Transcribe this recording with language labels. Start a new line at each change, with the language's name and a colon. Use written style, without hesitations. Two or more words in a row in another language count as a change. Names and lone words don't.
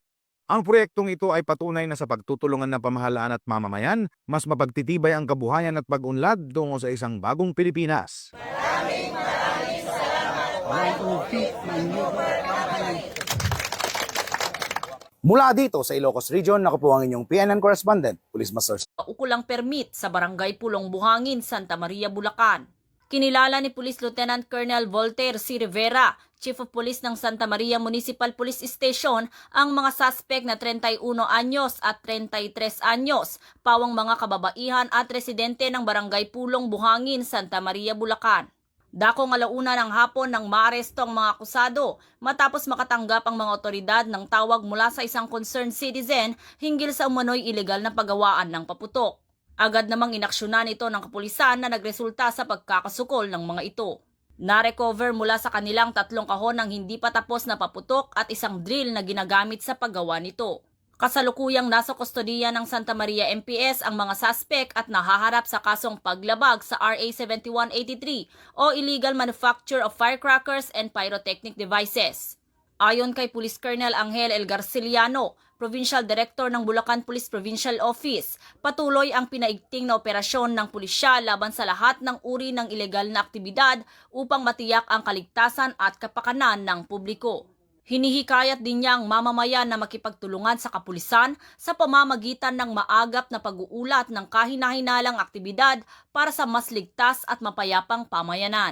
Filipino: Ang proyektong ito ay patunay na sa pagtutulungan ng pamahalaan at mamamayan, mas mapagtitibay ang kabuhayan at pag-unlad tungo sa isang bagong Pilipinas. Maraming salamat. Mula dito sa Ilocos Region, ako po ang inyong PNN correspondent, Police Master. Ukulang permit sa Barangay Pulong Buhangin, Santa Maria, Bulacan. Kinilala ni Police Lieutenant Colonel Voltaire C. Rivera,
English: Chief of Police
Filipino: ng Santa Maria Municipal Police Station, ang mga suspect na 31 anyos at 33 anyos, pawang mga kababaihan at residente ng Barangay Pulong Buhangin, Santa Maria, Bulacan. Dakong 1:00 ng hapon nang maaresto ang mga akusado matapos makatanggap ang mga otoridad ng tawag mula sa isang
English: concerned citizen
Filipino: hinggil sa umano'y ilegal na paggawaan ng paputok. Agad namang inaksyonan ito ng kapulisan na nagresulta sa pagkakasukol ng mga ito. Na-recover mula sa kanilang 3 kahon ng hindi pa tapos na paputok at isang drill na ginagamit sa paggawa nito. Kasalukuyang nasa kustodiya ng Santa Maria MPS ang mga suspect at nahaharap sa kasong paglabag sa RA 7183 o Illegal Manufacture of Firecrackers and Pyrotechnic Devices. Ayon kay Police Colonel Angel El Garciliano,
English: Provincial Director
Filipino: ng Bulacan Police Provincial Office, patuloy ang pinaigting na operasyon ng pulisya laban sa lahat ng uri ng ilegal na aktibidad upang matiyak ang kaligtasan at kapakanan ng publiko. Hinihikayat din niya ang mamamayan na makipagtulungan sa kapulisan sa pamamagitan ng maagap na pag-uulat ng kahinahinalang aktibidad para sa mas ligtas at mapayapang pamayanan.